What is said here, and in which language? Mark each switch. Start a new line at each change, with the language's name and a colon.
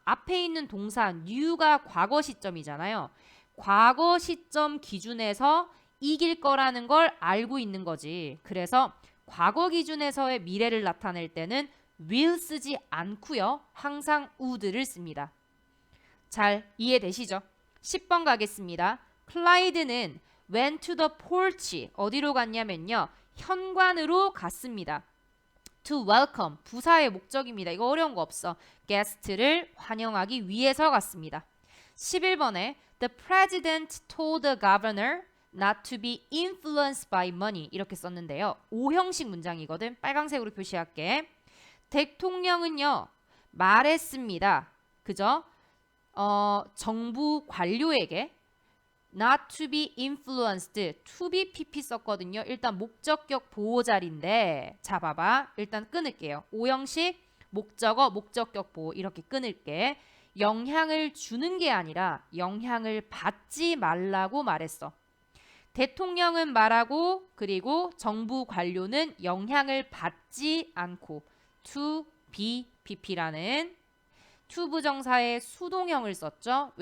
Korean: 앞에 있는 동사 knew가 과거 시점이잖아요. 과거 시점 기준에서 이길 거라는 걸 알고 있는 거지. 그래서 과거 기준에서의 미래를 나타낼 때는 will 쓰지 않고요. 항상 would를 씁니다. 잘 이해되시죠? 10번 가겠습니다.
English: 클라이드는 went to the porch.
Korean: 어디로 갔냐면요. 현관으로 갔습니다. to welcome. 부사의 목적입니다. 이거 어려운 거 없어. guest를 환영하기 위해서 갔습니다.
English: 11번에 the president told the governor not to be influenced by money.
Korean: 이렇게 썼는데요. O형식 문장이거든. 빨강색으로 표시할게. 대통령은요 말했습니다. 그죠? 정부 관료에게 not to be influenced, to be pp 썼거든요. 일단 목적격 보호 자리인데, 자 봐봐. 일단 끊을게요. 오형식 목적어 목적격 보호 이렇게 끊을게. 영향을 주는 게 아니라 영향을 받지 말라고 말했어. 대통령은 말하고 그리고 정부 관료는 영향을 받지 않고 to be pp라는 투부정사의 수동형을 썼죠.